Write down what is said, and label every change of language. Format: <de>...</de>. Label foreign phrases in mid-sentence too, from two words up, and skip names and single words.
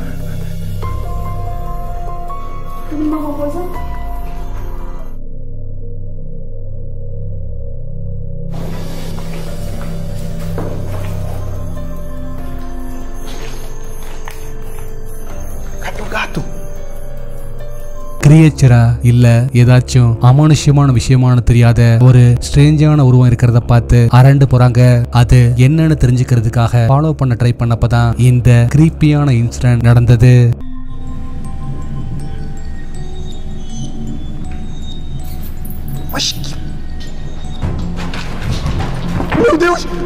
<pt>Tem alguma coisa? Gato.</pt> <ta>கிரியேச்சரா இல்ல ஏதாச்சும் அமானுஷ்யமான விஷயமான தெரியாத ஒரு ஸ்ட்ரேஞ்சான உருவம் இருக்கிறத பார்த்து அரண்டு போறாங்க. அது என்னன்னு தெரிஞ்சுக்கிறதுக்காக ஃபாலோ பண்ண ட்ரை பண்ணப்பதான் இந்த</ta> <en>creepy incident</en> <ta>நடந்தது.</ta> <pt>Meu Deus!</pt>